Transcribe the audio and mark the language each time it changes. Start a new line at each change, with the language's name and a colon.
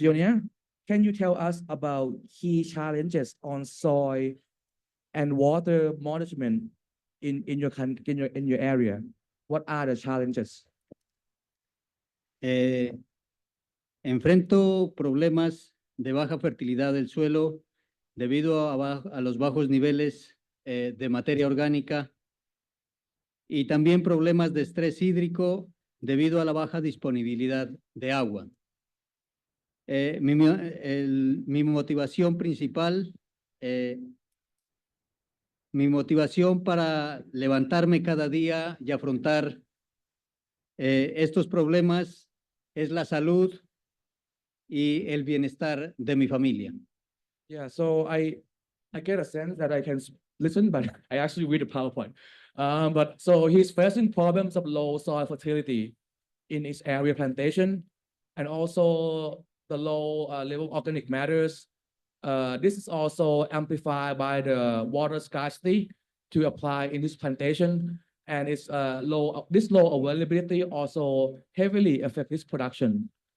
English: Yonia, can you tell us about key challenges on soil and water management in your area? What are the challenges?
Spanish: Enfrento problemas de baja fertilidad del suelo debido a los bajos niveles de materia orgánica y también problemas de estrés hídrico debido a la baja disponibilidad de agua. Mi motivación principal, mi motivación para levantarme cada día y afrontar estos problemas es la salud y el bienestar de mi familia.
English: Yeah, so I get a sense that I can listen, but I actually read the PowerPoint. But so he's facing problems of low soil fertility in his area plantation, and also the low level of organic matters. This is also amplified by the water scarcity to apply in this plantation, and it's this low availability also heavily affect this production.